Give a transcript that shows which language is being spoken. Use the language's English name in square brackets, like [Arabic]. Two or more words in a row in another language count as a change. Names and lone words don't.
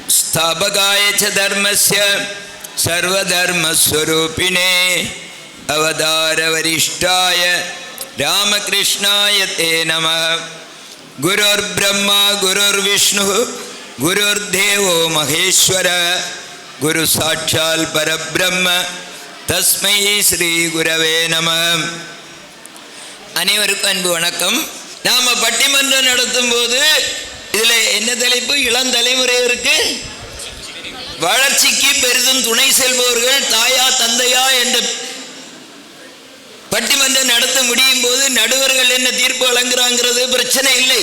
[Sanskrit] स्थापकाय च धर्मस्य सर्वधर्मस्वरूपिणे अवतारवरिष्ठाय रामकृष्णाय ते नमः। गुरुर्ब्रह्मा गुरुर्विष्णुः गुरुर्देवो महेश्वरः गुरु साक्षात् परब्रह्म तस्मै श्री गुरवे நமः. [Tamil] அனைவருக்கும் அன்பு வணக்கம். நாம் பட்டிமன்றம் நடத்தும் போது இதில் என்ன தலைப்பு? இளம் தலைமுறையிற்கு வளர்ச்சிக்கு பெரிதும் துணை செல்பவர்கள் தாயா தந்தையா என்ற பட்டிமன்றம் நடத்த முடியும் போது நடுவர்கள் என்ன தீர்ப்பு வழங்குறாங்கிறது பிரச்சனை இல்லை.